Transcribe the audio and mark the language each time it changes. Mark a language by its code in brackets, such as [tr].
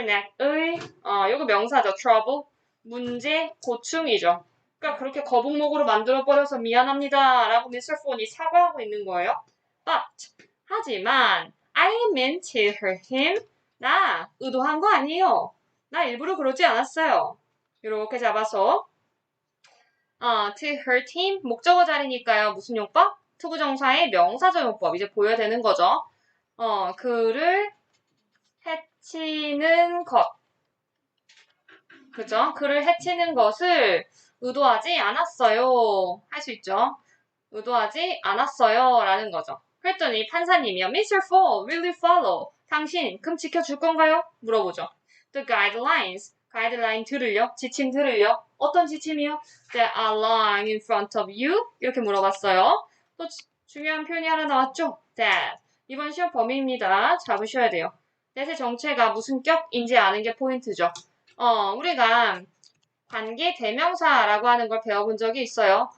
[ko] Neck의 요거 명사죠. trouble. 문제, 고충이죠. 그러니까 그렇게 거북목으로 만들어버려서 미안합니다. 라고 Mr. Phone이 사과하고 있는 거예요. [en] But 하지만 I meant to hurt him. [ko] 나 의도한 거 아니에요. 나 일부러 그러지 않았어요. 이렇게 잡아서 to hurt him 목적어 자리니까요. 무슨 용법? 투부정사의 명사적 용법 이제 보여야 되는 거죠. 그를 해치는 것. 그죠? 그를 해치는 것을 의도하지 않았어요. 할 수 있죠. 의도하지 않았어요. 라는 거죠. 그랬더니 판사님이요. [en] Mr. Fall, will you follow? [ko] 당신 그럼 지켜줄 건가요? 물어보죠. The guidelines. 가이드라인들을요. 지침들을요. 어떤 지침이요? [en] That are lying in front of you? [ko] 이렇게 물어봤어요. 또 중요한 표현이 하나 나왔죠? That. 이번 시험 범위입니다. 잡으셔야 돼요. that의 정체가 무슨 격인지 아는 게 포인트죠. 우리가 관계 대명사라고 하는 걸 배워본 적이 있어요.